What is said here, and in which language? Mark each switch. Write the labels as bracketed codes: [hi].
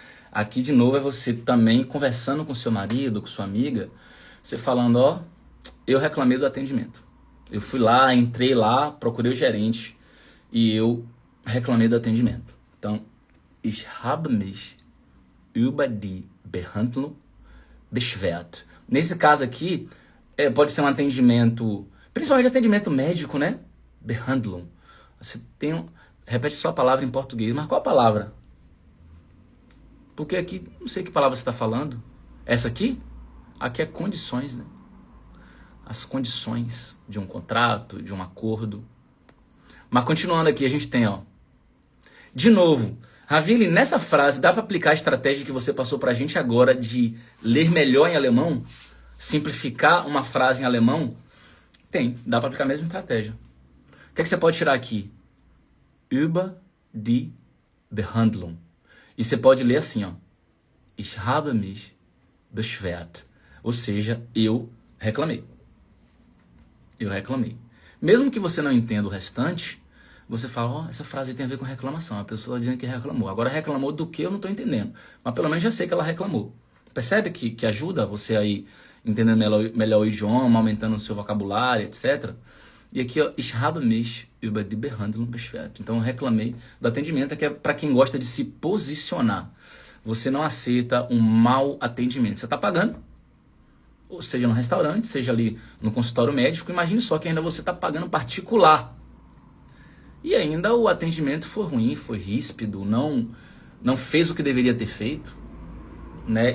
[pt] Aqui de novo é você também conversando com seu marido, com sua amiga, você falando, eu reclamei do atendimento. Eu fui lá, entrei lá, procurei o gerente e eu reclamei do atendimento. [de] Então, ich habe mich über die Behandlung beschwert. [pt] Nesse caso aqui, pode ser um atendimento, principalmente atendimento médico, né? Behandlung. Você tem repete só a palavra em português, mas qual a palavra? Porque aqui, não sei que palavra você está falando. Essa aqui? Aqui é condições, né? As condições de um contrato, de um acordo. Mas continuando aqui, a gente tem, de novo, Ravili, nessa frase dá para aplicar a estratégia que você passou pra gente agora de ler melhor em alemão? Simplificar uma frase em alemão? Tem, dá para aplicar a mesma estratégia. O que é que você pode tirar aqui? [de] Über die Behandlung. [pt] E você pode ler assim, ó. [de] Ich habe mich beschwert. [pt] Ou seja, eu reclamei. Eu reclamei. Mesmo que você não entenda o restante, você fala, ó, essa frase tem a ver com reclamação. A pessoa está dizendo que reclamou. Agora reclamou do que eu não estou entendendo. Mas pelo menos já sei que ela reclamou. Percebe que ajuda você aí entendendo melhor o idioma, aumentando o seu vocabulário, etc. E aqui, ó, [de] ich habe mich über die Behandlung beschwert. [pt] Então, eu reclamei do atendimento, que é para quem gosta de se posicionar. Você não aceita um mau atendimento. Você está pagando, ou seja no restaurante, seja ali no consultório médico. Imagine só que ainda você está pagando particular. E ainda o atendimento foi ruim, foi ríspido, não fez o que deveria ter feito. Né?